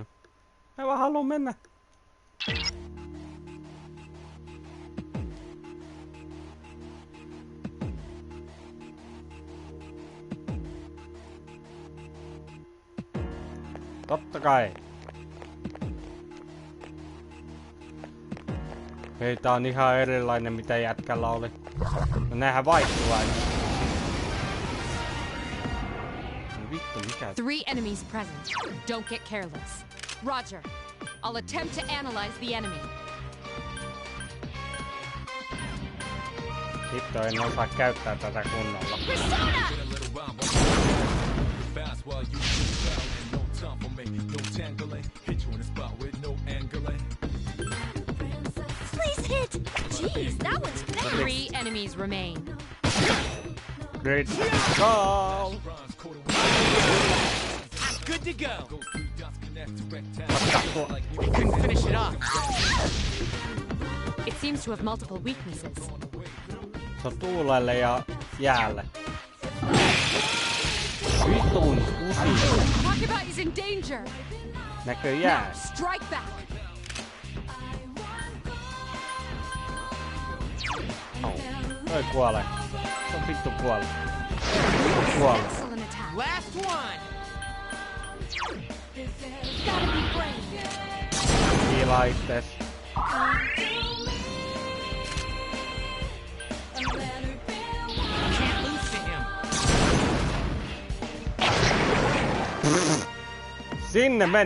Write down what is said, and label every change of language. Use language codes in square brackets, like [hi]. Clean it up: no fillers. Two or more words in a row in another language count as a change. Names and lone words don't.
[fi] Mä vaan haluun mennä. Totta kai. Hei, tää on ihan erilainen mitä jätkällä oli. No näähän vaihtuu aina. No vittu mikä? [en] 3 enemies present. Don't get careless. Roger. I'll attempt to analyze the enemy. [fi] Vittu, en osaa käyttää tätä kunnolla. [en] Please hit! Jeez, that one's fast! 3 enemies remain. Great call! Good to go! I couldn't finish it off. It seems to have multiple weaknesses. [fi] Se on tuulelle ja jäälle. Vitun kusi. [en] Roundabout is in danger. [fi] Näköjään. [en] Now, strike back. [fi] Toi kuolee. Se on vittu kuolee. Kuolee. [en] Excellent attack. Last one. Gotta be brave. [fi] Kiilaa ittees. [en] Can't lose to him. [fi] Sinne meni.